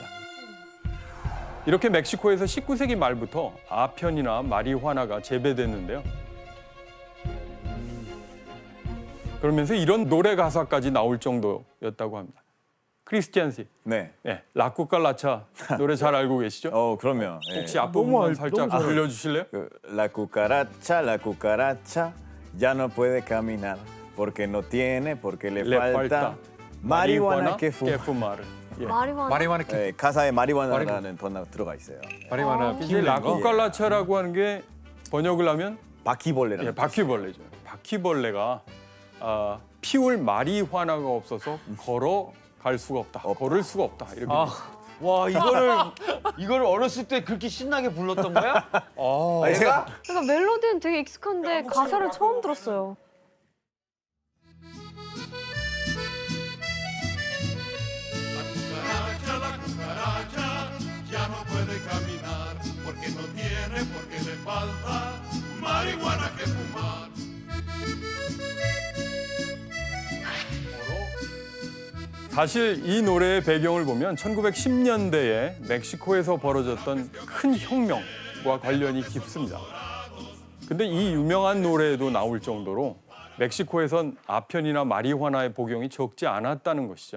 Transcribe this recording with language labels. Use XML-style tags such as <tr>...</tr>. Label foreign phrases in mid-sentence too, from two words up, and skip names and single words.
<ko>이렇게 멕시코에서 19세기 말부터 아편이나 마리화나가 재배됐는데요. 그러면서 이런 노래 가사까지 나올 정도였다고 합니다. 크리스티안 씨, 네. 네, 라쿠칼라차 노래 잘 알고 계시죠? 그럼요. 예. 혹시 앞부분만 살짝 너무 잘 들려주실래요?</ko> <es>La cucaracha ya no puede caminar porque no tiene, porque le falta marihuana que fumar.</es> <ko>예. 마리화나. 마리화나 가사에 마리화나라는 단어가 들어가 있어요. 마리화나 이제 피우는 거. 라쿠칼라차라고 하는 게 번역을 하면 바퀴벌레라는 예, 바퀴벌레죠. 바퀴벌레가 피울 마리화나가 없어서 걸어갈 수가 없다. 걸을 수가 없다. 이렇게. 와 이거를 어렸을 때 그렇게 신나게 불렀던 거야? 아니, 제가 그러니까 멜로디는 되게 익숙한데 가사를 처음 들었어요.</ko> <es>La cucaracha ya no puede caminar porque no tiene, porque le falta marihuana que fumar.</es> <ko>사실 이 노래의 배경을 보면 1910년대에 멕시코에서 벌어졌던 큰 혁명과 관련이 깊습니다. 근데 이 유명한 노래에도 나올 정도로 멕시코에선 아편이나 마리화나의 복용이 적지 않았다는 것이죠.</ko>